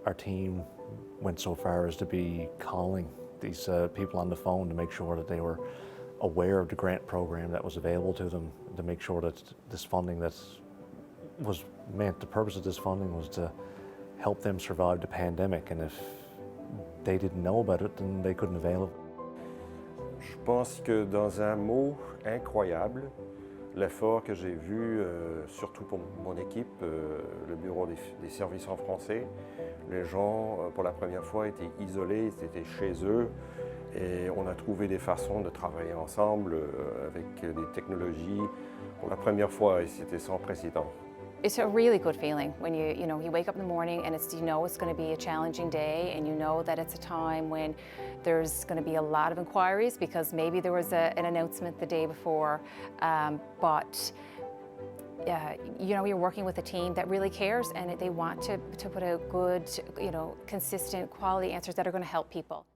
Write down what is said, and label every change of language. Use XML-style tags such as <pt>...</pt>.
<en>Our team went so far as to be calling these people on the phone to make sure that they were aware of the grant program that was available to them, to make sure that this funding that was meant, the purpose of this funding was to help them survive the pandemic, and if they didn't know about it, then they couldn't avail it.</en> <fr>Je pense que dans un mot incroyable, l'effort que j'ai vu, surtout pour mon équipe, le bureau des services en français, les gens pour la première fois étaient isolés, ils étaient chez eux Et on a trouvé des façons de travailler ensemble avec des technologies pour la première fois et c'était sans précédent.</fr> <en>It's a really good feeling when you wake up in the morning and it's going to be a challenging day, and you know that it's a time when there's going to be a lot of inquiries because maybe there was an announcement the day before, but you're working with a team that really cares and they want to put out good, consistent, quality answers that are going to help people.</en>